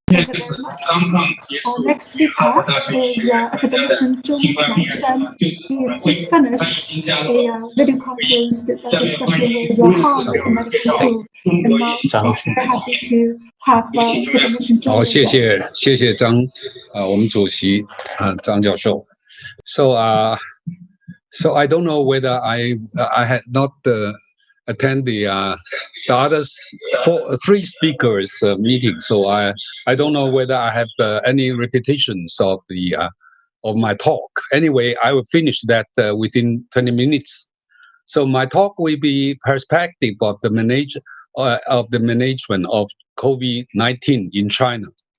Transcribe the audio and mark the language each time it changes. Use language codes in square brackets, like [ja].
[en] Thank you very much. Our next speaker is academician Zhong Nanshan. He has just finished a video conference discussion with Harvard Medical School. And now we're very happy to have academician Zhong with us. [zh] 谢谢张我们主席张教授。 [en] So I don't know whether I had not attend the other three speakers meeting, so I don't know whether I have any repetitions of my talk. Anyway, I will finish that within 20 minutes. So my talk will be perspective of the management of COVID-19 in China.